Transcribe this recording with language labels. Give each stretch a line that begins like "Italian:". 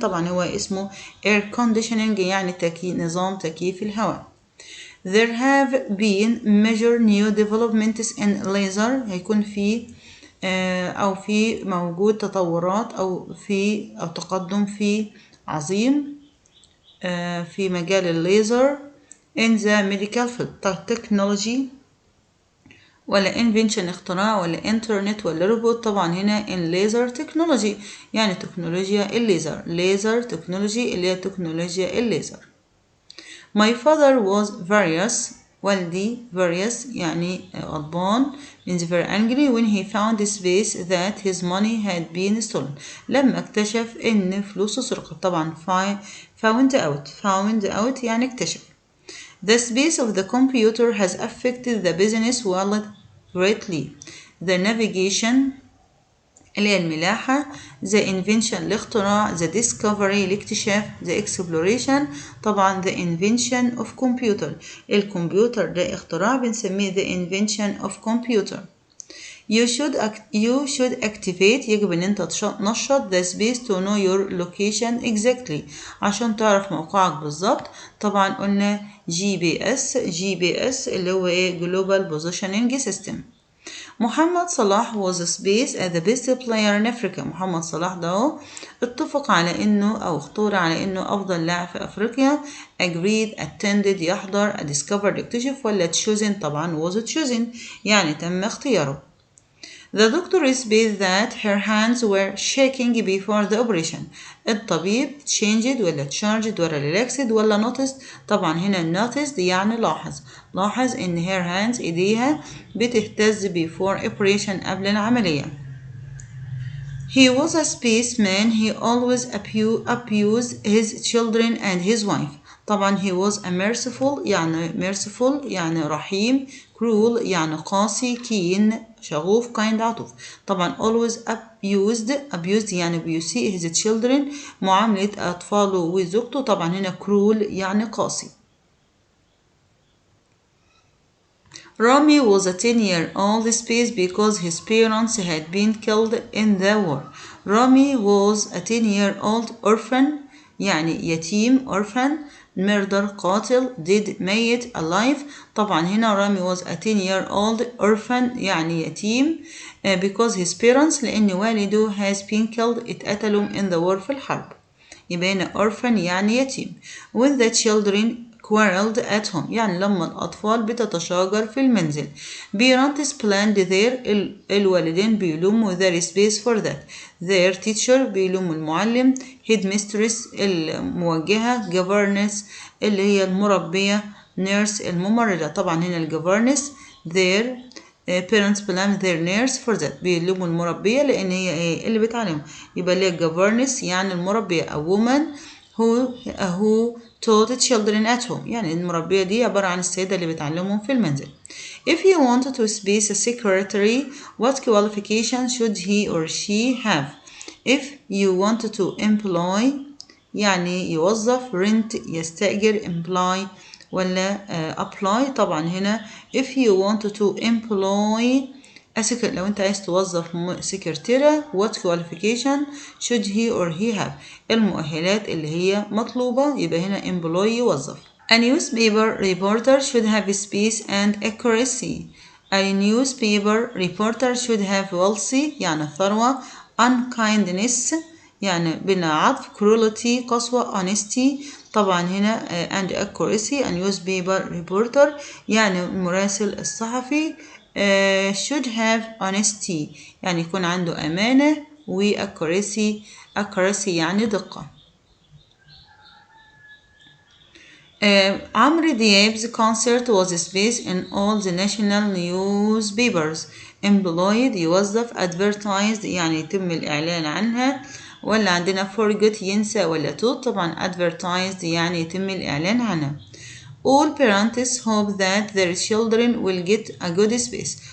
Arabic: طبعا هو اسمه air conditioning يعني نظام تكييف الهواء.
English: There have been major new developments in laser.
Arabic: هيكون في أو في موجود تطورات أو تقدم في عظيم في مجال الليزر
English: in the medical field.
Arabic: technology ولا invention اختراع ولا انترنت ولا روبوت. طبعا هنا in laser technology يعني تكنولوجيا الليزر. laser technology اللي هي تكنولوجيا الليزر.
English: My father was furious. والدي furious
Arabic: يعني غضبان
English: means very angry when he found the space that his money had been stolen.
Arabic: لما اكتشف ان فلوسه سرقت. طبعا found out يعني اكتشف.
English: The space of the computer has affected the business world greatly.
Arabic: The navigation اللي هي الملاحة.
English: the invention الاختراع. the discovery الاكتشاف. the exploration طبعا the invention of computer.
Arabic: الكمبيوتر ده اختراع بنسميه the invention of computer.
English: You should activate
Arabic: يجب ان انت تنشط
English: the space to know your location exactly
Arabic: عشان تعرف موقعك بالظبط. طبعا قلنا GPS اللي هو ايه
English: global positioning system. Mohamed Salah was space as the best player in Africa.
Arabic: محمد صلاح ده اتفق على انه او اختار على انه افضل لاعب في افريقيا.
English: agreed attended يحضر discovered يكتشف ولا chosen.
Arabic: طبعا was chosen يعني تم اختياره.
English: The doctor said that her hands were shaking before the operation. الطبيب changed ولا charged ولا relaxed ولا noticed.
Arabic: طبعا هنا noticed يعني لاحظ ان
English: her hands
Arabic: ايديها بتهتز
English: before operation
Arabic: قبل العملية.
English: He was a spaceman. He always abused his children and his wife. طبعا he was a merciful
Arabic: يعني رحيم. cruel يعني قاسي. keen شغوف. kind عطوف. طبعا always abused يعني بيسيء
English: his children
Arabic: معاملة أطفاله وزوجته. طبعا هنا cruel يعني قاسي.
English: Rami was a 10-year-old space because his parents had been killed in the war. Rami was a 10-year-old orphan
Arabic: يعني يتيم
English: orphan. murder قاتل. dead ميت. alive. طبعا هنا Rami was a 10-year-old orphan
Arabic: يعني يتيم
English: because his parents
Arabic: لأن والده
English: has been killed اتقتلوا in the war
Arabic: في الحرب. يبقى هنا orphan يعني يتيم.
English: when the children quarreled at home
Arabic: يعني لما الأطفال بتتشاجر في المنزل.
English: parents planned their
Arabic: الوالدين بيلوموا
English: their space for that.
Arabic: their teacher بيلوموا المعلم. headmistress الموجهة. governess اللي هي المربية. nurse الممرضة. طبعا هنا
English: governess their parents blame their nurse for that
Arabic: بيلوموا المربية لأن هي ايه اللي بتعلم. يبقى ليه governess يعني المربية.
English: a woman who taught children at home
Arabic: يعني المربية دي عبارة عن السيدة اللي بتعلمهم في المنزل.
English: If you wanted to space a secretary, what qualification should he or she have? If you wanted to employ يعني يوظف. rent يستأجر. employ ولا apply. طبعا هنا if you wanted to employ
Arabic: لو انت عايز توظف سكرتيرة
English: what qualification should he or he have
Arabic: المؤهلات اللي هي مطلوبة. يبقى هنا employ يوظف.
English: A newspaper reporter should have space and accuracy. A newspaper reporter should have wealthy يعني ثروة.
Arabic: unkindness يعني بلا عطف.
English: cruelty قسوة. honesty طبعا هنا and accuracy. a newspaper reporter
Arabic: يعني المراسل الصحفي
English: should have honesty
Arabic: يعني يكون عنده أمانة، و accuracy يعني دقة.
English: Amr Diab's concert was spaced in all the national newspapers.
Arabic: employed يوظف، advertised يعني يتم الإعلان عنها، ولا عندنا forget ينسى، ولا طبعا advertised يعني يتم الإعلان عنها.
English: all parents hope that their children will get a good space.